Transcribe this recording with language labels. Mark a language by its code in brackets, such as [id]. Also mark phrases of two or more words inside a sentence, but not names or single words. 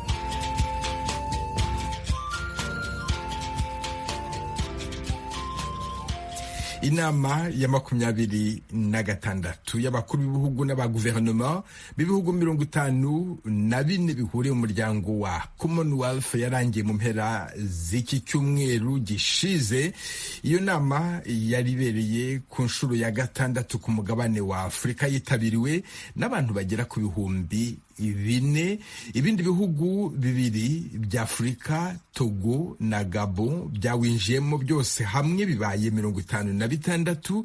[rw] Inama ya 26 y'abakuru b'ibihugu n'abaguverinoma b'ibihugu 54 bihuriye mu muryango wa Commonwealth yarangiye mu mpera z'iki cyumweru gishize. Iyo nama yaribereye ku nshuro ya 6 ku mugabane wa Afurika, yitabiriwe n'abantu bagera ku bihumbi 4. Ibindi bihugu 2 bya Afurika, Togo na Gabon, byawinjiyemo byose hamwe bibaye 56.